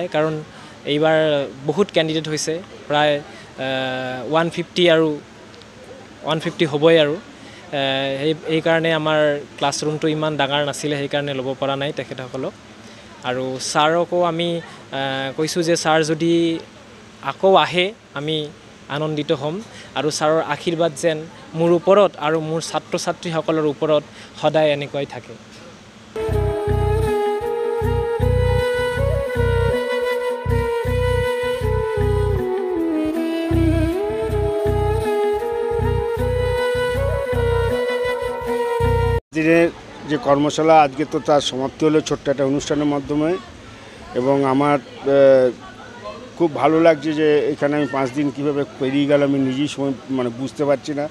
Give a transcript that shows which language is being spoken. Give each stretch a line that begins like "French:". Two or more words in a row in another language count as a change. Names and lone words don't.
Assamese: কাৰণ এইবাৰ বহুত কেণ্ডিডেট হৈছে, প্ৰায় 150 আৰু 150 হ'বই আৰু সেইকাৰণে আমাৰ ক্লাছৰুমটো ইমান ডাঙৰ নাছিলে, সেইকাৰণে ল'ব পৰা নাই তেখেতসকলক। আৰু ছাৰকো আমি কৈছোঁ যে ছাৰ যদি আকৌ আহে আমি আনন্দিত হ'ম আৰু ছাৰৰ আশীৰ্বাদ যেন মোৰ ওপৰত আৰু মোৰ ছাত্ৰ ছাত্ৰীসকলৰ ওপৰত সদায় এনেকুৱাই থাকে।
Bangla: দিনের যে কর্মশালা আজকে তো তার সমাপ্তি হলো ছোট্ট একটা অনুষ্ঠানের মাধ্যমে, এবং আমার খুব ভালো লাগছে যে এখানে আমি 5 দিন কীভাবে পেরিয়ে গেল আমি নিজেই মানে বুঝতে পারছি না।